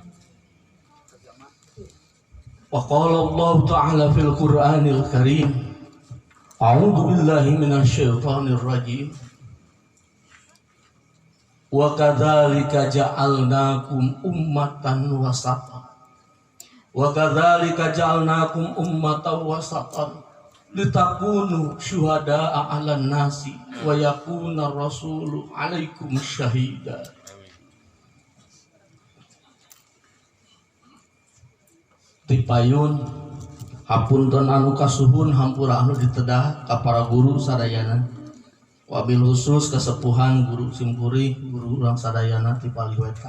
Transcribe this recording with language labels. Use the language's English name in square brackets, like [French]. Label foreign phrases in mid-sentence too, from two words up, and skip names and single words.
[Arabic] وقال الله تعالى في القرآن الكريم أعوذ بالله من الشيطان الرجيم وكذلك جعلناكم أمة وسطا وكذلك جعلناكم أمة وسطا لتكونوا شهداء على الناس ويكون الرسول عليكم شهيدا. [Sundanese] Tipayun hapunten anu kasuhun hampura anu ditedah ka para guru sadayana, [Arabic] وبالخصوص [Sundanese] kesepuhan guru Simkuring, guru urang sadayana ti Paliweta.